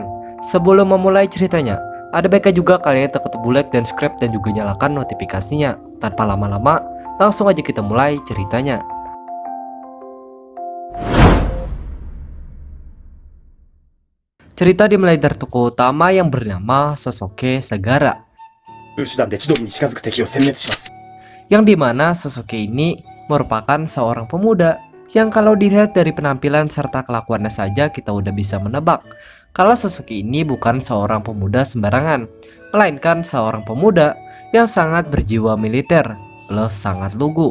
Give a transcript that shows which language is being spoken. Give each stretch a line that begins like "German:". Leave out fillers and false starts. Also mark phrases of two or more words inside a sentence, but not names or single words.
Indonesian: Sebelum memulai ceritanya, ada baiknya juga kalian tekan tombol like dan subscribe dan juga nyalakan notifikasinya. Tanpa lama-lama, langsung aja kita mulai ceritanya. Cerita dimulai dari tokoh utama yang bernama Sosoke Sagara,
Japanese: 手段で千鳥に近づく敵を殲滅します。
Indonesian: yang dimana Sosoke ini merupakan seorang pemuda yang kalau dilihat dari penampilan serta kelakuannya saja kita udah bisa menebak kalau Sosoke ini bukan seorang pemuda sembarangan, melainkan seorang pemuda yang sangat berjiwa militer plus sangat lugu.